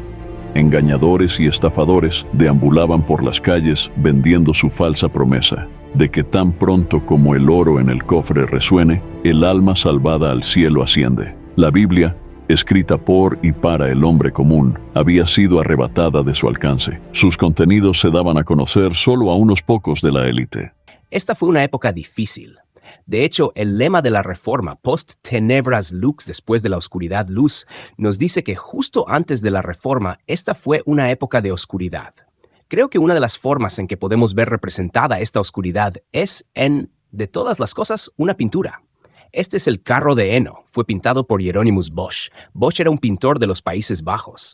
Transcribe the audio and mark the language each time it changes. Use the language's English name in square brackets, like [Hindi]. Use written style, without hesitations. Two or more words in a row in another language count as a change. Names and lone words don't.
[Spanish] Engañadores y estafadores deambulaban por las calles vendiendo su falsa promesa de que tan pronto como el oro en el cofre resuene, el alma salvada al cielo asciende. La Biblia, escrita por y para el hombre común, había sido arrebatada de su alcance. Sus contenidos se daban a conocer solo a unos pocos de la élite. Esta fue una época difícil. De hecho, el lema de la Reforma, [Latin] post tenebras lux, [Spanish] después de la oscuridad luz, nos dice que justo antes de la Reforma, esta fue una época de oscuridad. Creo que una de las formas en que podemos ver representada esta oscuridad es en, de todas las cosas, una pintura. Este es el carro de heno. Fue pintado por Hieronymus Bosch. Bosch era un pintor de los Países Bajos.